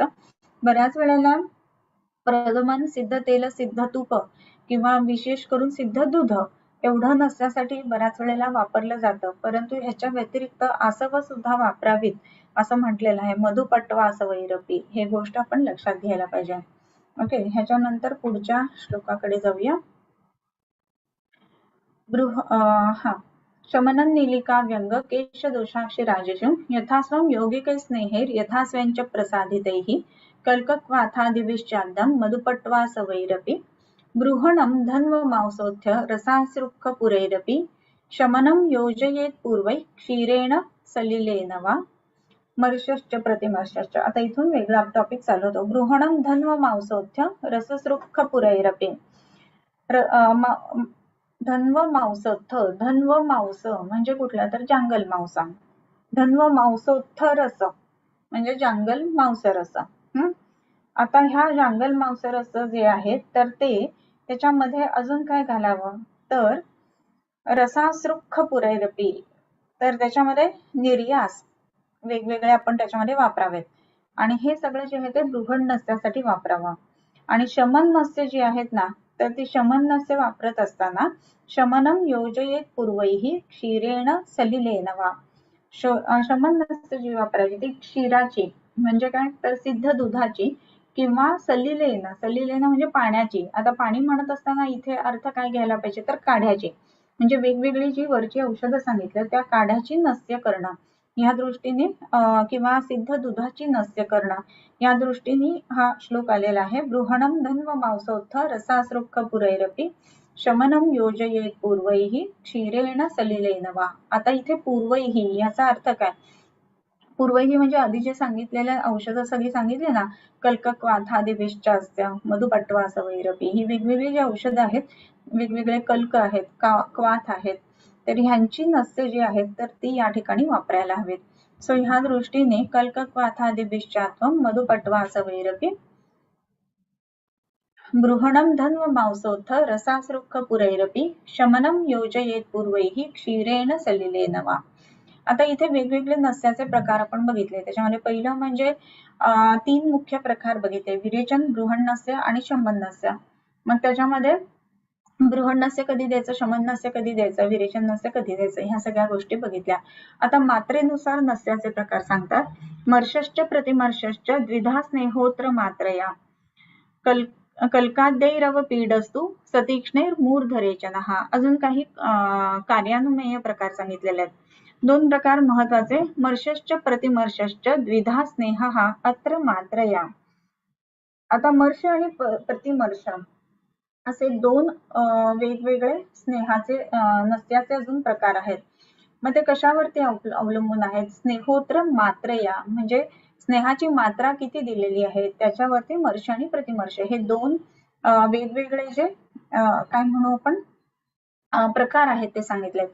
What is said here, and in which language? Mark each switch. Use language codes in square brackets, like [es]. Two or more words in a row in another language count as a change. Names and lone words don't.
[mr] बऱ्याच वेळेला प्रथमन सिद्ध तेल, सिद्ध तूप किंवा विशेष करून सिद्ध दूध एवढं नसण्यासाठी बऱ्याच वेळेला वापरलं जातं, परंतु ह्याच्या व्यतिरिक्त आसव सुद्धा वापरावीत असं म्हटलेलं आहे. [sa] मधुपट्वा आसवैरपी [mr] हे गोष्ट आपण लक्षात घ्यायला पाहिजे. ओके, ह्याच्यानंतर पुढच्या श्लोकाकडे जाऊया. [sa] शमनं नीलिका व्यंग केश दोषाक्षी राजेषु यथास्वं योगिकै स्नेहैर् यथास्वंच प्रसादितैः कल्कक्वाथादिभिश्चाद्यं मधुपट्वासवैरपि बृहणं धन्वमांसोऽथ्य रसांसृक्खपुरैरपि शमनं योजयेत् पूर्वैः क्षीरेण सलिलेन वा मर्षश्च प्रतिमर्षश्च. [mr] आता इथून वेगळा टॉपिक चालू होतो. [sa] बृहणं धन्वमांसोऽथ्य रससृक्खपुरैरपि [mr] धन्व मांस म्हणजे कुठला तर जांगल मांसा. धन्व मांसोत्थ रस म्हणजे जांगल मांस रस. आता ह्या जांगल मांस रस जे आहेत तर ते त्याच्यामध्ये अजून काय घालावं तर [sa] रसासृक्ख पुरैरपी [mr] तर त्याच्यामध्ये निर्यास वेगवेगळे आपण त्याच्यामध्ये वापरावेत आणि हे सगळं जे आहे ते बृहण नस्यासाठी वापरावं. आणि शमन नस्य जी आहेत ना तर ती शमन नस्य वापरत असताना [sa] शमनम योजयेत पूर्वैः क्षीरेण सलिलेन वा. [mr] शमन नस्य जी वापरायची ती क्षीराची म्हणजे काय तर सिद्ध दुधाची किंवा सलिलेन म्हणजे पाण्याची. आता पाणी म्हणत असताना इथे अर्थ काय घ्यायला पाहिजे तर काढ्याची म्हणजे वेगवेगळी जी वरची औषधं सांगितलं त्या काढ्याची नस्य करणं या दृष्टीने किंवा सिद्ध दुधाची नस्य करणं या दृष्टीने हा श्लोक आलेला आहे. [sa] बृहणं धन्व मांसोत्थ रसासृक्ख पुरैरपि शमनं योजयेत पूर्वैः क्षीरेण सलिलेन वा. [mr] आता इथे पूर्वैः याचा अर्थ काय पूर्वैः म्हणजे आधी जे सांगितलेले औषधं सगळी सांगितले ना [sa] कल्कक्वाथादिभिश्चास्य मधुपट्वासवैरपि [mr] ही वेगवेगळी जी औषधं आहेत वेगवेगळे कल्क आहेत क्वाथ आहेत तर ह्यांची नस्य जी आहेत तर ती या ठिकाणी वापरायला हवीत. सो ह्या दृष्टीने [sa] कल्कक्वाथादिभिश्चात्वं मधुपट्वासवैरपि बृहणं धन्व मांसोत्थ रसासृक्ख पुरैरपि शमनं योजयेत पूर्वैः क्षीरेण सलिलेन वा. [mr] आता इथे वेगवेगळे नस्याचे प्रकार आपण बघितले. त्याच्यामध्ये पहिलं म्हणजे 3 मुख्य प्रकार बघितले विरेचन, बृहण नस्य आणि शमन नस्य. मग त्याच्यामध्ये बृहण नस्य कधी द्यायचं, शमन नस्य कधी द्यायचं, विरेचन नस्य कधी द्यायचं ह्या सगळ्या गोष्टी बघितल्या. आता मात्रेनुसार नस्याचे प्रकार सांगतात. [sa] मर्षश्च प्रतिमर्षश्च द्विधा स्नेहोत्र मात्रया कल्काद्यैरव पीडस्तु सतीक्ष्णैर्मूर्धरेचनः. [mr] अजून काही कार्यानुमेय प्रकार सांगितलेले आहेत. [sa] 2 [mr] प्रकार महत्वाचे [sa] मर्षश्च प्रतिमर्षश्च द्विधा स्नेहः अत्र मात्रया. [mr] आता मर्ष आणि प्रतिमर्ष असे 2 वेगवेगळे स्नेहाचे नस्याचे अजून प्रकार आहेत. मग ते कशावरती अवलंबून आहेत? [sa] स्नेहोत्र मात्रया [mr] म्हणजे स्नेहाची मात्रा किती दिलेली आहे त्याच्यावरती मर्श आणि प्रतिमर्श हे दोन वेगवेगळे जे काय म्हणू आपण प्रकार आहेत ते सांगितलेत.